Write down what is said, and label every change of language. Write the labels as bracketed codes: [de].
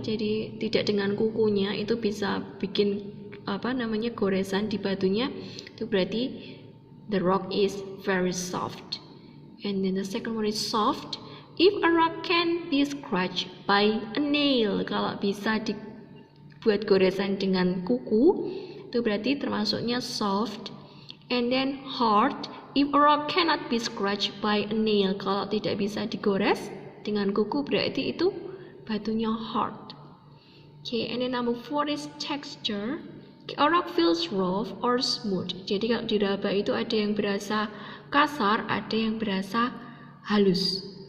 [id] Jadi tidak dengan kukunya itu bisa bikin goresan di batunya. Itu berarti [en] the rock is very soft. And then the second one is soft if a rock can be scratched by a nail. [id] Kalau bisa dibuat goresan dengan kuku, itu berarti termasuknya soft. [en] And then hard if a rock cannot be scratched by a nail. [id] Kalau tidak bisa digores dengan kuku, berarti itu batunya hard. [en] Okay, and then number four is texture. A rock feels rough or smooth. [id] Jadi kalau diraba itu ada yang berasa kasar, ada yang berasa halus.